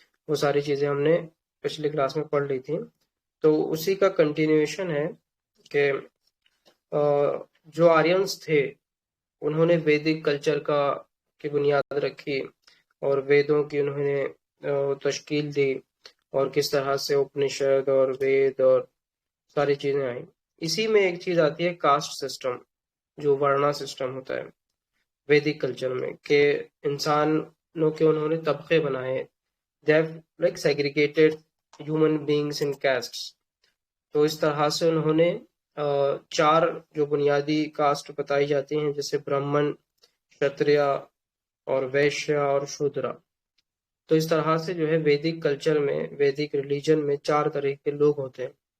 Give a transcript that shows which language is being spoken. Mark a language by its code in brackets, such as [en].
[ur] وہ ساری چیزیں ہم نے پچھلی کلاس میں پڑھ لی تھی. تو اسی کا کنٹینیوشن ہے کہ جو آرینس تھے انہوں نے ویدک کلچر کی بنیاد رکھی، اور ویدوں کی انہوں نے تشکیل دی، اور کس طرح سے اپنشد اور وید اور ساری چیزیں آئیں. اسی میں ایک چیز آتی ہے کاسٹ سسٹم، جو ورنا سسٹم ہوتا ہے ویدک کلچر میں، کہ انسانوں کے انہوں نے طبقے بنائے. [en] they have like segregated human beings in castes. [ur] تو اس طرح سے انہوں نے چار جو بنیادی کاسٹ بتائی جاتی ہیں، جیسے برہمن، شتریا اور ویشیا اور شودرا. تو اس طرح سے جو ہے ویدک کلچر میں، ویدک ریلیجن میں چار طرح کے لوگ ہوتے ہیں.